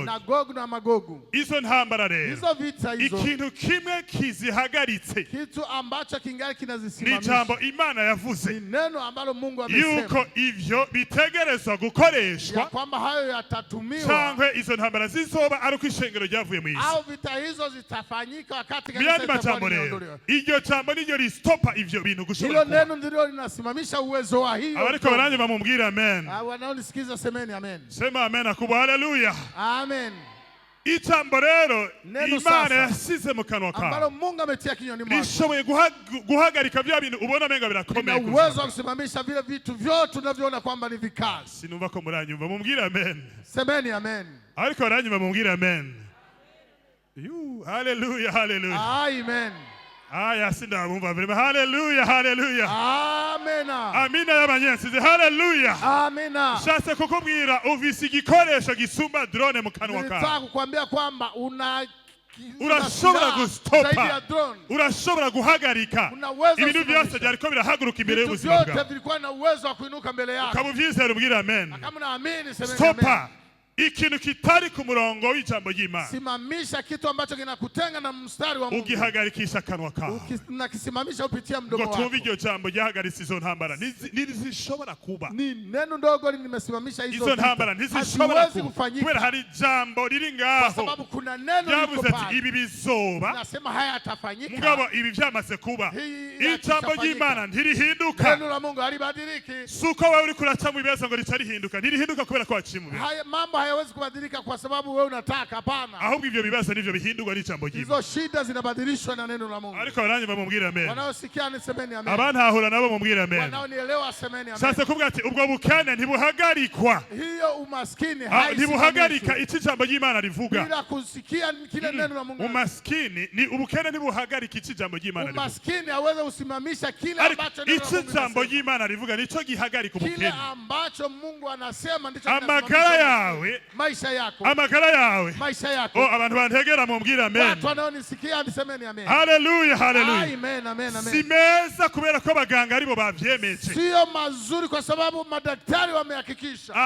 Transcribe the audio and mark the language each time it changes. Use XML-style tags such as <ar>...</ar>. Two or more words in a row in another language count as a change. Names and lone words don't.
<rn>Na Gogi na Magogu. Izo ntambara rero.</rn> <sw>Hizo vita hizo.</sw> <rn>Ikintu kimwe kizihagaritse.</rn> <sw>Kitu ambacho kingali kinazisimamisha.</sw> <rn>Ni jambo Imana yavuze.</rn> <sw>Ni neno ambalo Mungu amesema.</sw> <rn>Yuko ivyo bitegerezwa gukoreshwa.</rn> <sw>Ya kwamba hayo yatatumiwa.</sw> <rn>Cyangwa izo ntambara zizoba ari kwishengero ryavuye mu isi.</rn> <sw>Au vita hizo zitafanyika wakati kanisa</sw> <rn>iryo jambo niryo ristopa ivyo bintu</rn> <sw>hilo</sw> <rn>gushobora.</rn> <sw>neno ndilo linasimamisha uwezo wa hiyo.</sw> <rn>Abariko baranje bamubwira amen.</rn> <sw>Wanaonisikiza semeni amen. Sema amen akubwa haleluya. Amen.</sw> <rn>Ijambo rero Imana yasize mu kanwa kawe.</rn> <sw>Ambalo Mungu ametia kinywani mwako.</sw> <rn>Rishoboye guhagarika vya bintu ubona menga birakomeye.</rn> <sw>Ina uwezo wa kusimamisha vile vitu vyote unavyoona kwamba ni vikali.</sw> <rn>Sinumva ko muranyumva mumubwira amen.</rn> <sw>Semeni amen.</sw> <rn>Ariko baranyumva mumubwira amen. Hallelujah, hallelujah. Amen. Aya sindabumva vrema. Hallelujah, hallelujah. Amena. Amina y'abanyensize. Hallelujah. Amena. Shase kukubwira uvise igikoresho gisumba drone mu kanwa kawe.</rn> <sw>Nitaka kukwambia kwamba</sw> <rn>urashobora gustopa. Urashobora guhagarika. Ibintu byose byariko birahaguruka imbere y'ubuzima bwawe.</rn> <sw>Vyote vilikuwa na uwezo wa kuinuka mbele yako.</sw> <rn>Ukabuvyizera ubwira amen.</rn> <sw>Kama unaamini semeni amen. Stopa.</sw> <rn>Ikintu kitari ku murongo w'ijambo ry'Imana.</rn> <sw>Simamisha kitu ambacho kinakutenga na mstari wa Mungu.</sw> <rn>Ugihagarikisha kanwa kawe.</rn> <sw>Unakisimamisha upitia mdomo wako.</sw> <rn>Ngo tumve iryo jambo ryahagaritse izo ntambara. Ntizishobora kuba.</rn> <sw>Ni neno ndogo limesimamisha hizo</sw> <rn>ntambara. Ntizishobora kuba. Kubera hari jambo riri ngaho.</rn> <sw>Kwa sababu kuna neno liko pale.</sw> <rn>Ibi bizoba.</rn> <sw>Nasema haya yatafanyika.</sw> <rn>Mugabo ibi byamaze kuba. Ijambo ry'Imana ntirihinduka.</rn> <sw>Neno la Mungu halibadiliki.</sw> <rn>Suko wewe uri kuraca mu bibazo ngo ritarihinduka. Ntirihinduka kubera ko waciye mu bibazo.</rn> <sw>Haya mambo hayawezi kubadilika kwa sababu wewe unataka, hapana.</sw> <rn>Ahubwo ivyo bibazo nivyo bihindurwa n'ijambo ry'Imana.</rn> <sw>Hizo shida zinabadilishwa na neno la Mungu.</sw> <rn>Ariko baranye bamubwira amen.</rn> <sw>Wanaosikia ni semeni amen.</sw> <rn>Abantahura nabo mubwira amen.</rn> <sw>Wanaonielewa semeni amen.</sw> <rn>Sasa kuvuga ati ubwo bukene ntibuhagarikwa.</rn> <sw>Hiyo umaskini</sw> <rn>ntibuhagarika iki jambo ry'Imana rivuga.</rn> <sw>Bila kusikia kile neno la Mungu. Umaskini ni</sw> <rn>ubukene ntibuhagarika iki jambo ry'Imana rivuga.</rn> <sw>Umaskini hawezi kusimamisha kile ambacho neno la Mungu.</sw> <rn>Iki jambo ry'Imana rivuga nico gihagarika ubukene.</rn> <sw>Kile ambacho Mungu anasema ndicho</sw> <rn>amagara yawe.</rn> <sw>Maisha yako.</sw> <rn>Amagara yawe.</rn> <sw>Maisha yako.</sw> <rn>Abantu bantegera mubwira amen.</rn> <sw>Watu wanaonisikia nisemeni amen.</sw> <rn>Hallelujah, hallelujah. Amen, amen, amen. Si meza kubera ko abaganga aribo bavyemeje.</rn> <sw>Sio mazuri kwa sababu madaktari wamehakikisha.</sw>